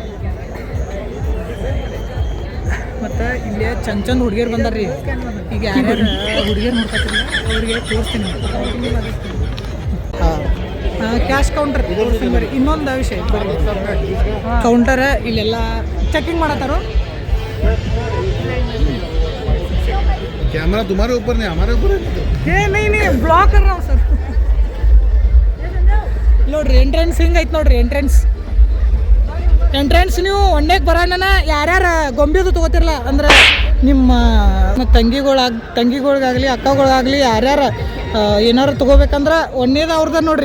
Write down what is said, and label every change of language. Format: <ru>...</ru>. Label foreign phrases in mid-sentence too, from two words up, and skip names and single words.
<kn>ಮತ್ತು ಇಲ್ಲಿ ಚಂದ ಹುಡುಗಿಯರು ಬಂದಾರ್ರಿ. ಈಗ ಯಾರ್ಯಾರು ಹುಡುಗಿಯರು ನೋಡ್ಕೊತಿಲ್ಲ ಅವ್ರಿಗೆ ತೋರಿಸ್ತೀನಿ.</kn> <en>cash counter</en> <kn>ಬರ್ರಿ. ಇನ್ನೊಂದು ವಿಷಯ ಕೌಂಟರ್ ಇಲ್ಲೆಲ್ಲ ಚೆಕಿಂಗ್ ಮಾಡತ್ತಾರೋ.</kn> <hi>कैमरा तुम्हारे ऊपर नहीं हमारे ऊपर है। नहीं ब्लॉक कर रहा हूँ सर.</hi> <kn>ನೋಡ್ರಿ ಎಂಟ್ರೆನ್ಸ್ ಹಿಂಗೆ ಐತೆ ನೋಡ್ರಿ. ಎಂಟ್ರೆನ್ಸ್ ನೀವು ಒಣ್ಣೆಗೆ ಬರೋಣ ಯಾರ್ಯಾರು ಗೊಂಬಿದು ತೊಗೋತಿರಲ್ಲ ಅಂದ್ರೆ ನಿಮ್ಮ ತಂಗಿಗಳಿಗಾಗಲಿ ಅಕ್ಕಗಳಿಗಾಗಲಿ ಯಾರ್ಯಾರು ಏನಾರು ತೊಗೋಬೇಕಂದ್ರೆ ಒಂದೇದು ಅವ್ರದ ನೋಡ್ರಿ.</kn>